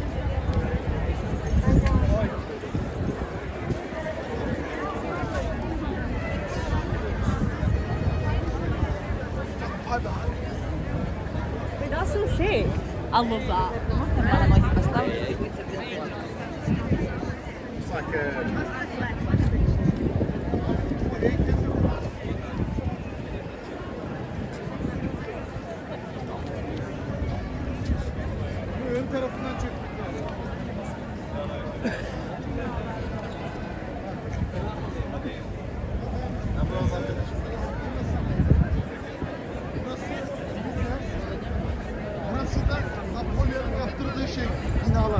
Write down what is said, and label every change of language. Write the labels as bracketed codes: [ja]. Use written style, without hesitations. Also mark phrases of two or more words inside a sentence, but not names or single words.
[en] Wait, that's so sick. I love that. Muhtemelen like [uk] поставити це [en] It's like [tr] ön tarafından çekmek lazım. Burası da Napolyon'un yaptırdığı şey, binalar.